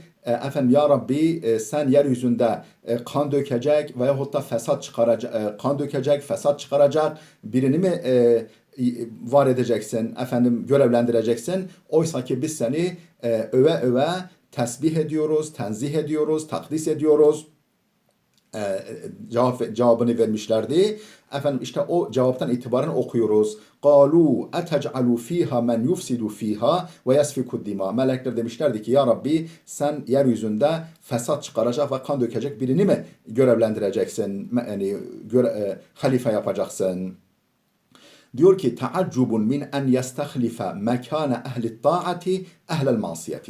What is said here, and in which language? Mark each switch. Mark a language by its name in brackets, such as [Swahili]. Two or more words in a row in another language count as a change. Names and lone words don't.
[Turkish] Efendim ya Rabbi sen yeryüzünde kan dökecek veyahut da fesat çıkaracak, kan dökecek, fesat çıkaracak birini mi var edeceksin, efendim görevlendireceksin? Oysa ki biz seni öve öve tesbih ediyoruz, tenzih ediyoruz, takdis ediyoruz. Cevabını vermişlerdi. Efendim işte o cevaptan itibaren okuyoruz. [Arabic] قَالُوا اَتَجْعَلُوا ف۪يهَا مَنْ يُفْسِدُ ف۪يهَا وَيَسْفِكُ الدِّمَا [Turkish] Melekler demişlerdi ki ya Rabbi sen yeryüzünde fesat çıkaracak ve kan dökecek birini mi görevlendireceksin? Yani halife yapacaksın. Diyor ki [Arabic] تعجب من أن يستخلف مكان أهل الطاعة أهل المعصية.